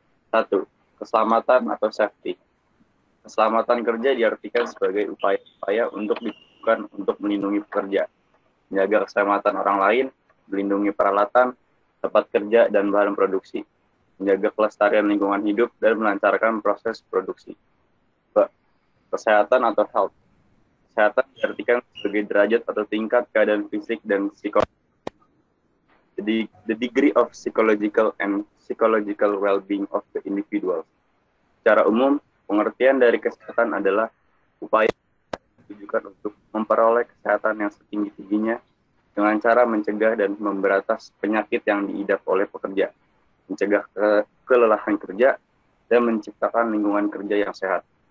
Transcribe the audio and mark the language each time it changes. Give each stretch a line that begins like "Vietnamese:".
Indonesian: 1. Keselamatan atau safety. Keselamatan kerja diartikan sebagai upaya-upaya untuk dilakukan untuk melindungi pekerja, menjaga keselamatan orang lain, melindungi peralatan, tempat kerja, dan bahan produksi, menjaga kelestarian lingkungan hidup, dan melancarkan proses produksi. Kesehatan atau health. Kesehatan diartikan sebagai derajat atau tingkat keadaan fisik dan psikologis.
English: The degree of psychological and psychological well-being of the individual.
Indonesian: Secara umum, pengertian dari kesehatan adalah upaya ditujukan untuk memperoleh kesehatan yang setinggi-tingginya dengan cara mencegah dan memberantas penyakit yang diidap oleh pekerja, mencegah kelelahan kerja, dan menciptakan lingkungan kerja yang sehat.